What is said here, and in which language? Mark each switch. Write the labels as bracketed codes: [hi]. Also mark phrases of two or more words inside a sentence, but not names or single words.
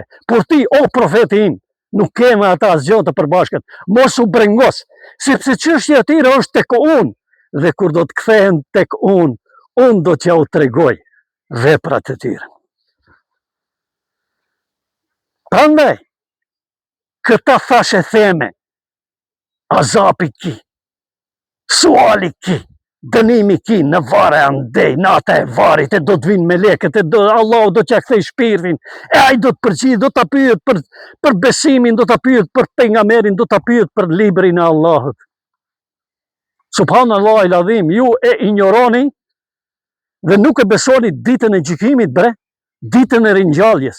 [sq] Por ti, o profeti im, nuk keme ata asgjë të përbashkët. Mos u brengos, sepse çështja e tyre është tek unë. Dhe kur do të kthehen tek unë do t'ja u tregoj veprat e tyre. Prandaj, këta thashe theme, azapi ki, suali ki, dënimi ki, në vare andej, nata e varit, e do të vinë me leket, Allah do t'ja kthej shpirtin, e ai do të përgjigj, do t'a pyet për besimin, do t'a pyet për pejgamberin, do t'a pyet për librin e Allahut. [ar] سبحان الله العظيم, [sq] ju e injoroni dhe nuk e besoni ditën e gjykimit, bre, ditën e ringjalljes.